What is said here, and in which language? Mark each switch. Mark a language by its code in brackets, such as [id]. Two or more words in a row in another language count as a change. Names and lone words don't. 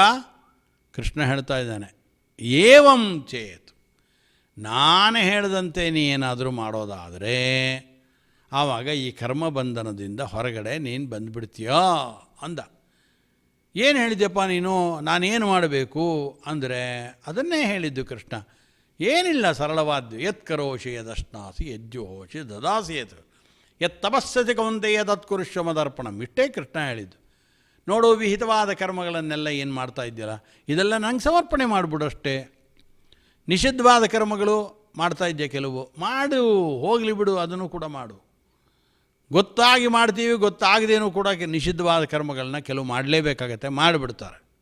[kn] ಕೃಷ್ಣ ಹೇಳ್ತಾ ಇದ್ದಾನೆ, [sa] ಏವಂ ಚೇತ್, [kn] ನಾನು ಹೇಳಿದಂತೆ ನೀ ಏನಾದರೂ ಮಾಡೋದಾದರೆ ಆವಾಗ ಈ ಕರ್ಮ ಬಂಧನದಿಂದ ಹೊರಗಡೆ ನೀನು ಬಂದುಬಿಡ್ತೀಯಾ ಅಂದ. ಏನು ಹೇಳಿದ್ಯಪ್ಪ ನೀನು, ನಾನೇನು ಮಾಡಬೇಕು ಅಂದರೆ ಅದನ್ನೇ ಹೇಳಿದ್ದು ಕೃಷ್ಣ. ಏನಿಲ್ಲ, ಸರಳವಾದ್ದು. [sa] ಯತ್ ಕರೋಷಿ ಯದಶ್ನಾಸಿ ಯಜ್ಜೋಷಿ ದದಾಸಿ ಯತ್ ಯತ್ ತಪಸ್ಸತಿ ಕೌಂತೆಯ ತತ್ಕುರುಷ್ವ ಮದರ್ಪಣಂ, [kn] ಇಷ್ಟೇ ಕೃಷ್ಣ ಹೇಳಿದ್ದು. ನೋಡು, ವಿಹಿತವಾದ ಕರ್ಮಗಳನ್ನೆಲ್ಲ ಏನು ಮಾಡ್ತಾ ಇದ್ದೀರ, ಇದೆಲ್ಲ ನಂಗೆ ಸಮರ್ಪಣೆ ಮಾಡಿಬಿಡು ಅಷ್ಟೇ. ನಿಷಿದ್ಧವಾದ ಕರ್ಮಗಳು ಮಾಡ್ತಾ ಇದ್ದೆ ಕೆಲವು, ಮಾಡು, ಹೋಗಲಿ ಬಿಡು, ಅದನ್ನು ಕೂಡ ಮಾಡು. ಗೊತ್ತಾಗಿ ಮಾಡ್ತೀವಿ, ಗೊತ್ತಾಗದೇನೂ ಕೂಡ ನಿಷಿದ್ಧವಾದ ಕರ್ಮಗಳನ್ನ ಕೆಲವು ಮಾಡಲೇಬೇಕಾಗತ್ತೆ, ಮಾಡಿಬಿಡ್ತಾರೆ.